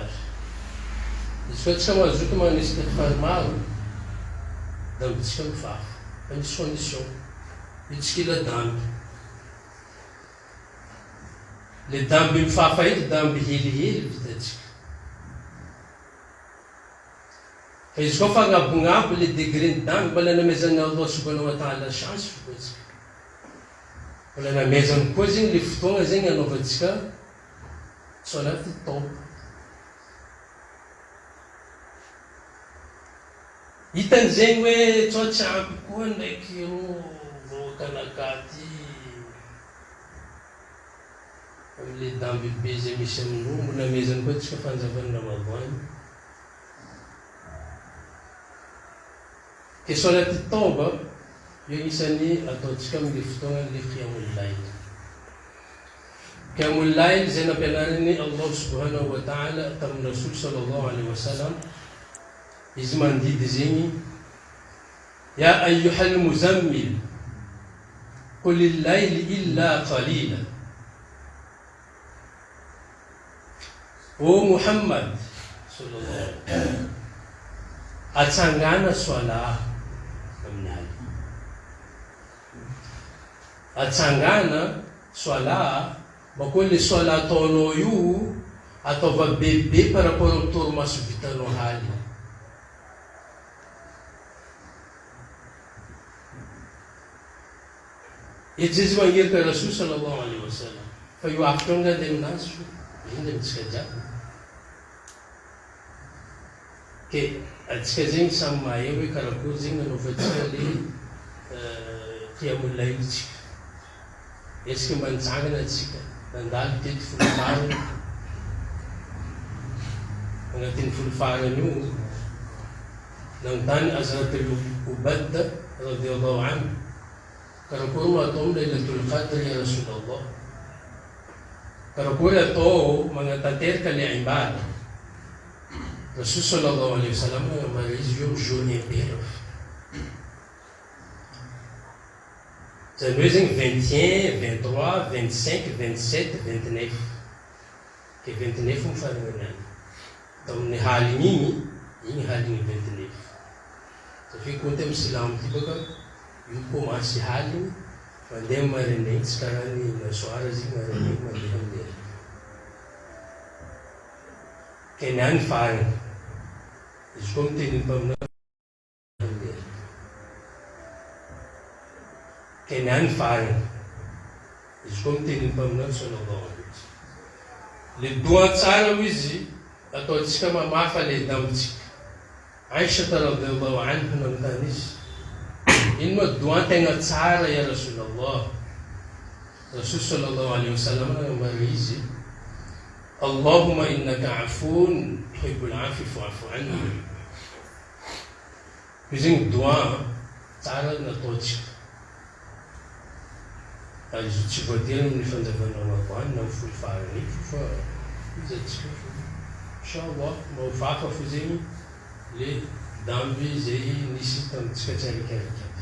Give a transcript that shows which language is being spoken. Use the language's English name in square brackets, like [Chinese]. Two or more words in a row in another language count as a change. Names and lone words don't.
[Malagasy] Izy koa tsika mazoto magnano istighfar maro damby tsika mifafa fa misy condition io tsy kila damby. Le damby mifafa eky damby helihely vitatsika. Fa izy koa fa agnabognabo le degré ny damby mbola namezan'ny [Arabic] الله سبحانه وتعالى [Malagasy] chance fo atsika. Mbola namezany koa zegny le fotoagna zegny anaovantsika salaty tawba. Hitany zegny hoe tsao tsy ampy koa ndraiky ro voakanakaty amile damby be zay misy amin'io mbola namezany koa tsika fanjavan'ny Ramadan. Ke salaty tawba io isany ataotsika amile fotoagna le [Arabic] قيام الليل. قيام الليل [Malagasy] zay nampianarin'ny [Arabic] الله سبحانه وتعالى tamin'ny رسول صلى الله عليه وسلم. [Malagasy] Izy mandidy zegny [Arabic] يا أيها المزمل قل لليل إلا قليلا. [Malagasy] O Muhammad [Arabic] صلى الله عليه وسلم [Malagasy] atsangana swala amin'ny hali. Atsangana swala bako le swala ataonao io ataova bebe [French] par rapport [Malagasy] amin'ny torimaso vitanao haly. Izy mangerika [Arabic] رسول صلى الله عليه وسلم [Malagasy] fa io afaka ngande aminazy fo iny amitsika jiaby. Ke atsika zegny samy mahay hoe karakory zegny nanaovantsika le [Arabic] قيام الليل [Malagasy] tsika. Esika manjangana atsika nandalo teto folo farany agnatin'ny folo farany io nagnontany Hazrat Ubadda [Arabic] رضي الله عنه [Malagasy] karakory mo atao amin'ny Laylatul Qadr [Arabic] يا رسول الله. [Malagasy] Karakory atao magnatanteraka le ibada. [Arabic] رسول صلى الله عليه وسلم [Malagasy] nagnambara izy io [French] jour impair. [Malagasy] Zany hoe zegny 21, 23, 25, 27, 29. Ke 29 mifarana niany. Atao amin'ny haligny igny haligny 29. Satria konty amin'ny silamo ty baka io commence haligny mandeha marainay tsy karaha ny nasoara zegny marainay mandeha amin'ny heri. Ke niany farany izy koa miteny mpaminao amin'ny heri. Ke niany farany izy koa miteny mpaminao [Arabic] صلى الله عليه وسلم. [Malagasy] Le doa tsara izy ataontsika mamafa le damitsika. Aisha [Arabic] رضي الله عنها [Malagasy] nanontany izy, ino moa doan-tegna tsara [Arabic] يا رسول الله? رسول صلى الله عليه وسلم [Malagasy] nagnambara izy, [Arabic] اللهم إنك عفو تحب العفو فاعف عني. [Malagasy] Izy ny doa tsara nataontsika. Izy tsy voatery amin'ny fandavanao Ramadan na folo farany fa izy atsika inshallah mahofafa fo zegny le damby zay nisy tamitsika tsaraikaraiky.